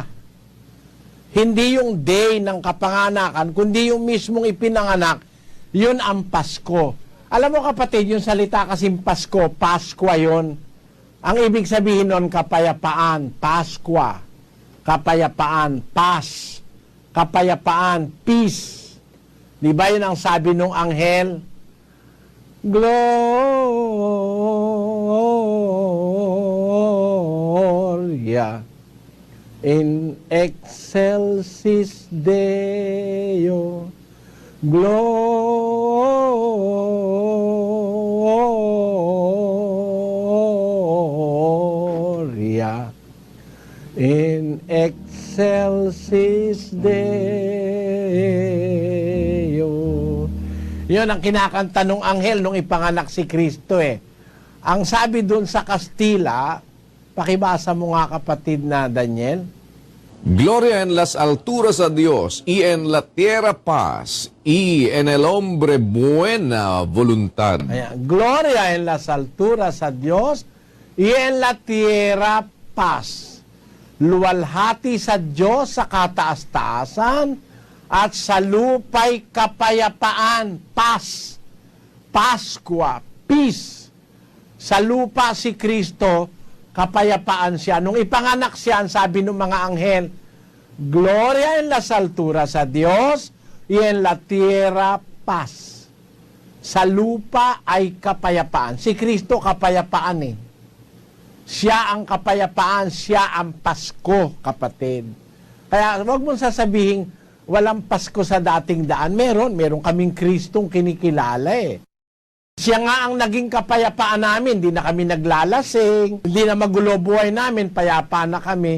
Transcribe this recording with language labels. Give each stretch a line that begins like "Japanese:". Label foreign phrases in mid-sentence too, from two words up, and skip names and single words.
Filipino: Hindi yung day ng kapanganakan, kundi yung mismong ipinanganak, yun ang Pasko. Alam mo, kapatid, yung salita kasing Pasko, Paskwa yun. Ang ibig sabihin nun, kapayapaan, Paskwa. Kapayapaan, Pas. Kapayapaan, peace. Di ba yun ang sabi nung anghel?
Latin: Gloria in excelsis Deo. Gloria in excelsis Deo.
Filipino: Yun ang kinakanta nung anghel nung ipanganak si Kristo eh. Ang sabi dun sa Kastila, pakibasa mo nga kapatid na Daniel.
Spanish: Gloria en las alturas a Dios y en la tierra paz y en el hombre buena voluntad.
Filipino: Ayan.
Spanish: Gloria en las alturas a Dios y en la tierra paz.
Filipino: Luwalhati sa Diyos sa kataas-taasan at sa lupa'y kapayapaan, paz, Paskwa, peace. Sa lupa si Kristo, kapayapaan siya. Nung ipanganak siya, sabi ng mga anghel,
Spanish: Gloria en las alturas a Dios y en la tierra paz.
Filipino: Sa lupa ay kapayapaan. Si Kristo kapayapaan eh. Siya ang kapayapaan, siya ang Pasko, kapatid. Kaya wag mong sasabihin, walang Pasko sa dating daan. Meron kaming Kristong kinikilala eh. Siya nga ang naging kapayapaan namin, hindi na kami naglalasing, hindi na magulo buhay namin, payapa na kami.